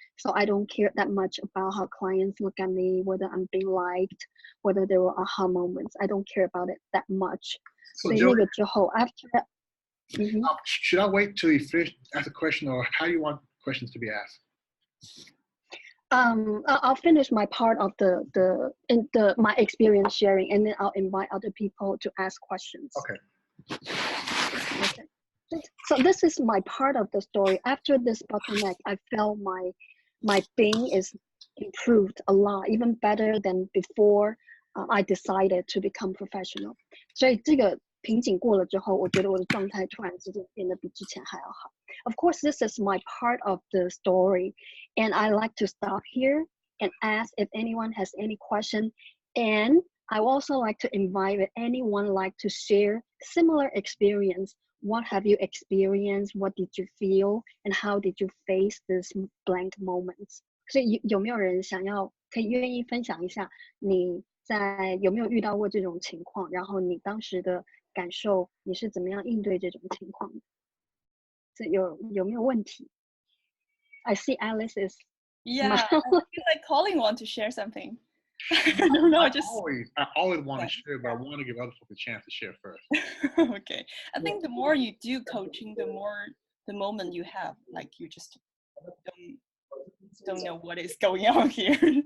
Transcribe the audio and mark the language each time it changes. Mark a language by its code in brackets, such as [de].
[en] So I don't care that much about how clients look at me, whether I'm being liked, whether there were aha moments. I don't care about it that much. So [zh] 所以那个之后 [en] after that, should I wait till you finish ask a question, or how you want questions to be asked? I'll finish my part of my experience sharing, and then I'll invite other people to ask questions. Okay. Okay. So this is my part of the story. After this bottleneck, I felt my being is improved a lot, even better than before I decided to become professional. [zh] 所以这个瓶颈过了之后，我觉得我的状态突然之间变得比之前还要好。 [en] Of course, this is my part of the story, and I like to stop here and ask if anyone has any question. And I also like to invite if anyone like to share similar experience. What have you experienced? What did you feel? And how did you face these blank moments? [zh] 所以有没有人可以愿意分享一下你有没有遇到过这种情况？然后你当时的感受，你是怎么样应对这种情况的？这有没有问题？ [en] I see Alice is Yeah, I feel like Colin wants to share something. I don't know. I always want to share, but I want to give other folks a chance to share first. Okay. I think the more you do coaching, the moment you have, like you just don't know what is going on here.